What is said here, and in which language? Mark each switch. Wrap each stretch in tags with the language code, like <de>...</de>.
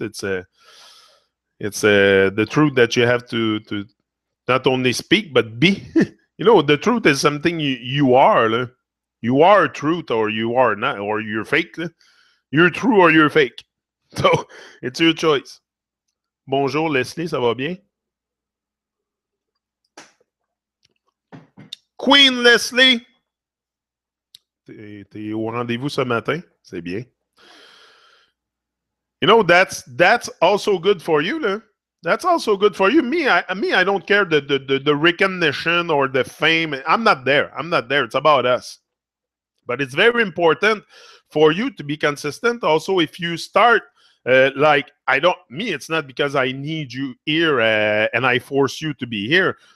<en>It's the truth that you have to not only speak but be. The truth is something you are. You are truth, or you are not, or you're fake. You're true or you're fake. So it's your choice.</en> <fr>Bonjour Leslie, ça va bien? Queen Leslie, t'es au rendez-vous ce matin, c'est bien.</fr> <en>That's also good for you, là. That's also good for you. Me, I don't care the recognition or the fame. I'm not there. It's about us. But it's very important for you to be consistent. Also, if you start it's not because I need you here and I force you to be here.</en>